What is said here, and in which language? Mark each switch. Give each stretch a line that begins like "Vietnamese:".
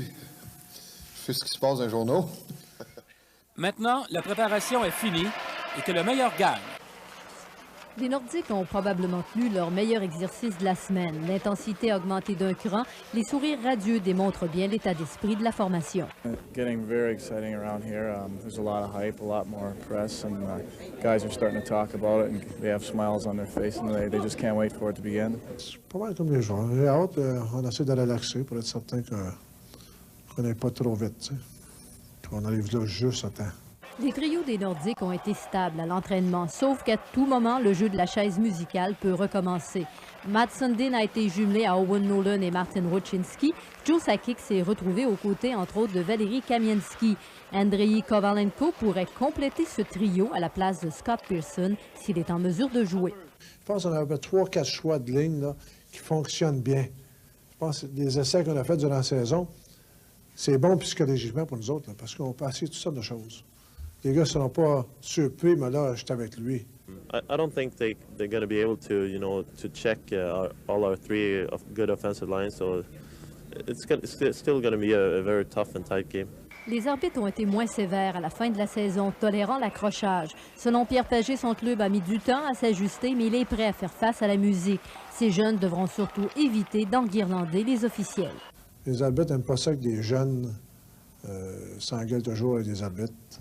French: Je sais ce qui se passe dans les journaux. Maintenant, la préparation est finie et que le meilleur gagne. Les Nordiques ont probablement tenu leur meilleur exercice de la semaine. L'intensité a augmenté d'un cran. Les sourires radieux démontrent bien l'état d'esprit de la formation.
English: Getting very exciting around here. There's a lot of hype, a lot more press, and guys are starting to talk about it, and they have smiles on their face, and they just can't wait for it to begin.
French: C'est pas mal comme les joueurs. J'ai hâte, on essaie de relaxer pour être certain qu'on n'aille pas trop vite, qu'on arrive là juste à temps. Les trios des Nordiques ont été stables à l'entraînement, sauf qu'à tout moment, le jeu de la chaise musicale peut recommencer. Matt Sundin a été jumelé à Owen Nolan et Martin Ruchinski. Joe Sakic s'est retrouvé aux côtés, entre autres, de Valérie Kamienski. Andrei Kovalenko pourrait compléter ce trio à la place de Scott Pearson s'il est en mesure de jouer. Je pense qu'on avait 3-4 choix de ligne là, qui fonctionnent bien. Je pense que les essais qu'on a faits durant la saison, c'est bon psychologiquement pour nous autres, là, parce qu'on peut essayer toutes sortes de choses. Les gars ne seront pas surpris, mais là, je suis avec lui.
English: I don't think they're going to be able to, to check all our three good offensive lines. So it's still going to be a very tough and tight game.
French: Les arbitres ont été moins sévères à la fin de la saison, tolérant l'accrochage. Selon Pierre Pagé, son club a mis du temps à s'ajuster, mais il est prêt à faire face à la musique. Ces jeunes devront surtout éviter d'enguirlander les officiels. Les arbitres n'aiment pas ça que des jeunes s'engueulent toujours avec des arbitres.